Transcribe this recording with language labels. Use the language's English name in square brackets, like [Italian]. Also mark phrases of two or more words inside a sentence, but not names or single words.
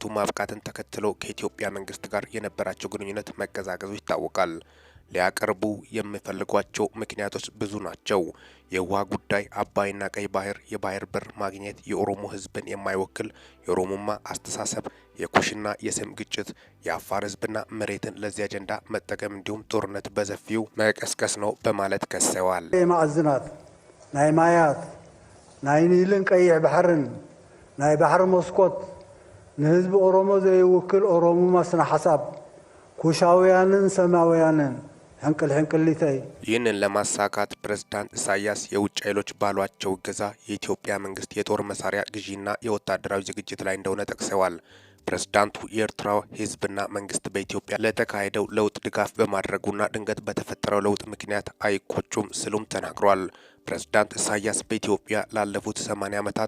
[Amharic] ማብቃትን ተከትሎ ከኢትዮጵያ መንግስት ጋር የነበራቸው ግንኙነት መቀዛቀዙ ይታወቃል። ሊያቀርቡ የሚፈልጓቸው ምክንያቶች ብዙ ናቸው። የውሃ ጉዳይ፣ አባይና ቀይ ባህር፣ የባህር በር ማግኘት፣ የኦሮሞ ህዝብን የማይወክል የኦሮሞማ አስተሳሰብ፣ የኩሽና የስም ግጭት፣ የአፋር ህዝብና መሬትን ለዚህ አጀንዳ መጠቀም እንዲሁም ጦርነት በሰፊው መቀስቀስ ነው በማለት ከሰዋል። [Tigrinya] ማዕዝናት ናይ ማያት ናይ ኒልን ቀይሕ ባህርን ናይ ባህር መስኮት ንህዝቢ ኦሮሞ ዘይውክል ኦሮሞማ ስነ ሐሳብ ኩሻውያንን ሰማውያንን ሕንቅሊተይ። [Amharic] ይህንን ለማሳካት ፕሬዝዳንት ኢሳያስ የውጭ ኃይሎች ባሏቸው እገዛ የኢትዮጵያ መንግስት የጦር መሳሪያ ግዢና የወታደራዊ ዝግጅት ላይ እንደሆነ ጠቅሰዋል። ፕሬዝዳንቱ የኤርትራ ህዝብና መንግስት በኢትዮጵያ ለተካሄደው ለውጥ ድጋፍ በማድረጉና ድንገት በተፈጠረው ለውጥ ምክንያት አይቆጩም ስሉም ተናግሯል። ፕሬዝዳንት ኢሳያስ በኢትዮጵያ ላለፉት 80 ዓመታት